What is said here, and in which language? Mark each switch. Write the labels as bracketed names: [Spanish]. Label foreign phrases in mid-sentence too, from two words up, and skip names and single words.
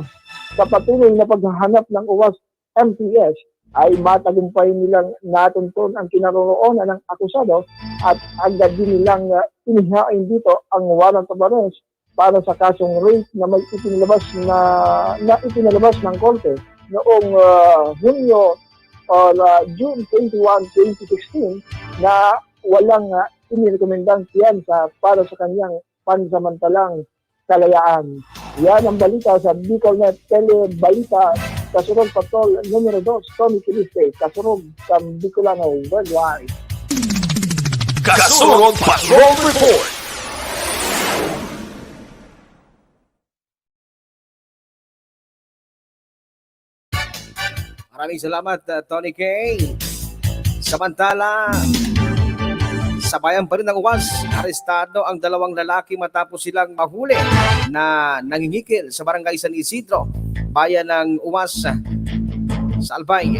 [Filipino] Sa patuloy na paghahanap ng Uwas MPS ay matagumpay nilang natuntun ang kinaroroonan ng akusado at agad din nilang inihain dito ang [English] warrant of arrest [Filipino] para sa kasong rape na may itinalabas ng korte noong June 21, 2016 na walang inirekomendang fianza para sa kanyang pansamantalang kalayaan. Yan ang balita sa BicolNet Telebalita, Kasurog Patrol numero 2, Tommy Kiliste, Kasurog sa Bicolano Worldwide. Kasurog Patrol Report. Maraming salamat, Tony K. Samantala, sa bayan pa rin ng Uwas, arestado ang 2 lalaki matapos silang mahuli na nangingikil sa barangay San Isidro, bayan ng Uwas sa Albay.